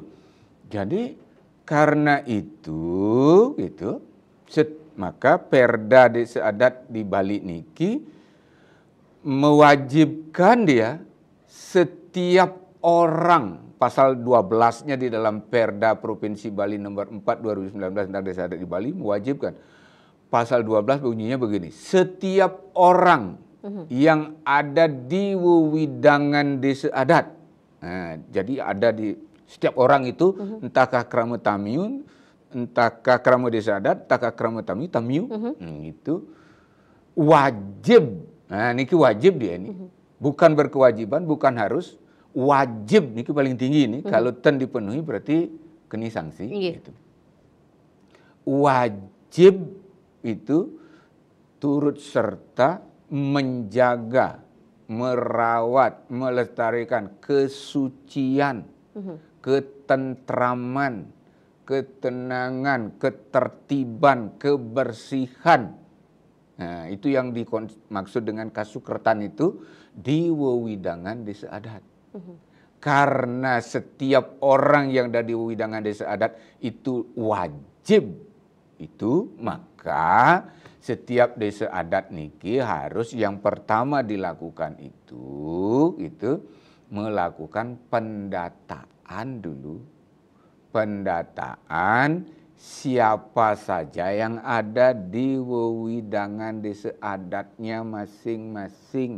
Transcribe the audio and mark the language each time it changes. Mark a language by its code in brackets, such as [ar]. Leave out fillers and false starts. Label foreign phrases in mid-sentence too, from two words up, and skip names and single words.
[id] Jadi karena itu gitu, maka Perda Desa Adat di Bali niki mewajibkan dia setiap orang, pasal 12-nya di dalam Perda Provinsi Bali nomor 4 2019 tentang Desa Adat di Bali mewajibkan. Pasal 12 bunyinya begini, setiap orang yang ada di wewidangan desa adat. Nah, jadi ada di setiap orang itu, entahkah Kramo Tamiu, entahkah Kramo Desa Adat, entahkah Kramo Tamiu, itu wajib. Nah, niki wajib dia ini. Bukan berkewajiban, bukan harus, wajib niki paling tinggi ini. Kalau ten dipenuhi berarti kena sanksi. Gitu. Wajib itu turut serta menjaga, merawat, melestarikan kesucian, ketentraman, ketenangan, ketertiban, kebersihan. Nah, itu yang dimaksud dengan kasukretan itu di wewidangan desa adat. Karena setiap orang yang ada di wewidangan desa adat itu wajib itu, maka setiap desa adat niki harus yang pertama dilakukan itu melakukan pendataan dulu. Pendataan siapa saja yang ada di wewidangan desa adatnya masing-masing.